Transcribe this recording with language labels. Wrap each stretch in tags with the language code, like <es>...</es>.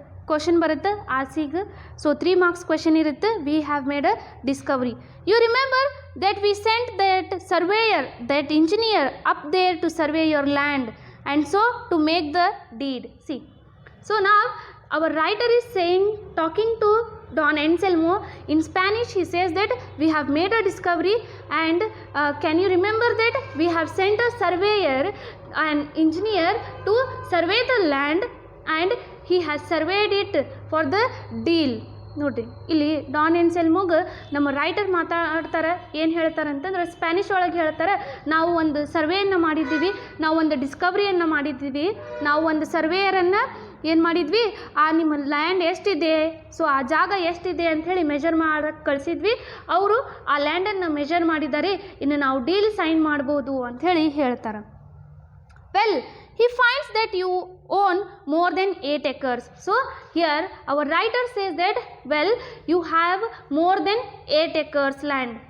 <kn>Question ಬರುತ್ತೆ ಆಸಿಗೆ. So 3 marks question ಇರುತ್ತೆ.</kn> <en>We have made a discovery. You remember that we sent that surveyor, that engineer up there to survey your land and so to make the deed. See, so now our writer is saying, talking to Don Anselmo in Spanish. He says that we have made a discovery and can you remember that we have sent a surveyor, an engineer to survey the land and he has surveyed it for the deal.</en> <kn>ನೋಡಿರಿ ಇಲ್ಲಿ Don ಎನ್ಸೆಲ್ಮೋಗೆ ನಮ್ಮ writer ಮಾತಾಡ್ತಾರೆ. ಏನು ಹೇಳ್ತಾರೆ ಅಂತಂದ್ರೆ Spanish ಒಳಗೆ ಹೇಳ್ತಾರೆ, ನಾವು ಒಂದು ಸರ್ವೆಯನ್ನು ಮಾಡಿದ್ದೀವಿ, ನಾವು ಒಂದು ಡಿಸ್ಕವರಿಯನ್ನು ಮಾಡಿದ್ದೀವಿ, ನಾವು ಒಂದು ಸರ್ವೇಯರನ್ನು ಏನು ಮಾಡಿದ್ವಿ, ನಿಮ್ಮ ಲ್ಯಾಂಡ್ ಎಷ್ಟಿದೆ, ಸೊ ಆ ಜಾಗ ಎಷ್ಟಿದೆ ಅಂಥೇಳಿ ಮೆಜರ್ ಮಾಡೋಕ್ಕೆ ಕಳಿಸಿದ್ವಿ. ಅವರು ಆ ಲ್ಯಾಂಡನ್ನು ಮೆಜರ್ ಮಾಡಿದ್ದಾರೆ, ಇನ್ನು ನಾವು ಡೀಲ್ ಸೈನ್ ಮಾಡ್ಬೋದು ಅಂಥೇಳಿ ಹೇಳ್ತಾರೆ.</kn> <en>Well, he finds that you own more than 8 acres. So here our writer says that, well, you have more than 8 acres land.</en>